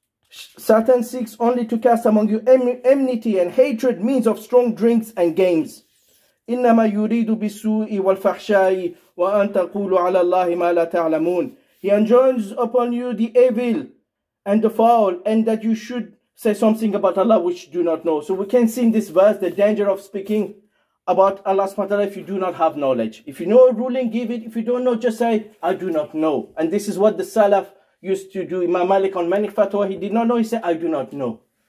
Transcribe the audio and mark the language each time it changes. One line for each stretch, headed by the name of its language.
English: Satan seeks only to cast among you enmity and hatred, means of strong drinks and games.
Arabic: إنما يريد بالسوء والفحشاء وأن تقولوا على الله ما لا تعلمون.
English: He enjoins upon you the evil and the foul, and that you should say something about Allah which you do not know. So we can see in this verse the danger of speaking about Allah subhanahu wa ta'ala if you do not have knowledge. If you know a ruling, give it. If you don't know, just say, I do not know. And this is what the Salaf used to do. Imam Malik on many fatwa, he did not know, he said, I do not know.